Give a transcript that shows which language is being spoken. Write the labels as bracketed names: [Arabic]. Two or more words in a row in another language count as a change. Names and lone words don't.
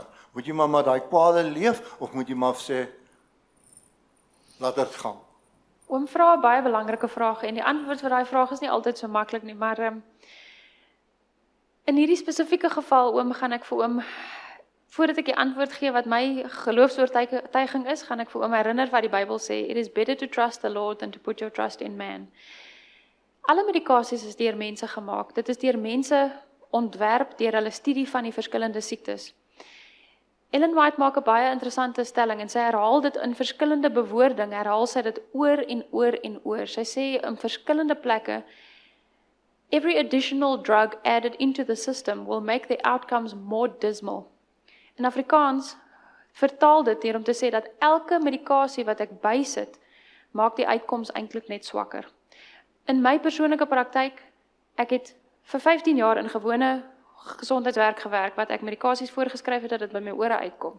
[Afrikaans] Moet jy maar daai kwale leef of moet jy maar sê laat dit gaan? Oom vra 'n baie belangrike vraag en die antwoord vir daai vraag is nie altyd so maklik nie, maar in hierdie spesifieke geval oom gaan ek vir oom voordat ek die antwoord gee wat my geloofsoortuiging is, gaan ek vir oom herinner wat die Bybel sê, [English] it is better to trust the Lord than to put your trust in man. [Afrikaans] Alle medikasies is deur mense gemaak. Dit is deur mense ontwerp deur hulle studie van die verskillende siektes. Ellen White maak 'n baie interessante stelling en sy herhaal dit in verskillende bewoording, herhaal sy dit oor en oor en oor. Sy sê in verskillende plekke, [English] every additional drug added into the system will make the outcomes more dismal. [Afrikaans] In Afrikaans vertaal dit hier om te sê dat elke medikasie wat ek bysit, maak die uitkoms eintlik net swakker. In my persoonlike praktyk, ek het vir 15 jaar in gewone gesondheidswerk gewerk, wat ek medikasies voorgeskryf het dat dit by my ore uitkom.